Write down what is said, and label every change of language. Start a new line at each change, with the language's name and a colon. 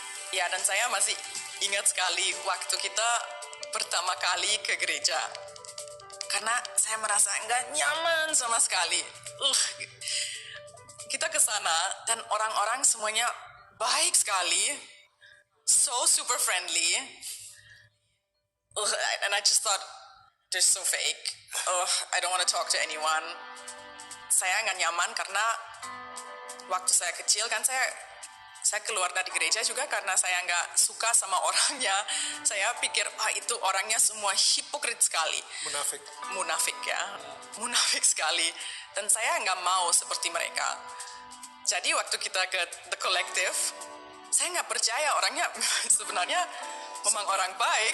Indonesian: Ya, dan saya masih ingat sekali waktu kita pertama kali ke gereja. Karena saya merasa nggak nyaman sama sekali. Kita ke sana dan orang-orang semuanya baik sekali.
English: So super friendly. And I just thought, they're so fake. I don't want to talk to anyone.
Indonesian: Saya nggak nyaman karena waktu saya kecil kan saya keluar dari gereja juga karena saya nggak suka sama orangnya. Saya pikir itu orangnya semua hipokrit sekali. Munafik ya. Munafik sekali. Dan saya nggak mau seperti mereka. Jadi waktu kita ke The Collective, saya nggak percaya orangnya sebenarnya memang orang baik.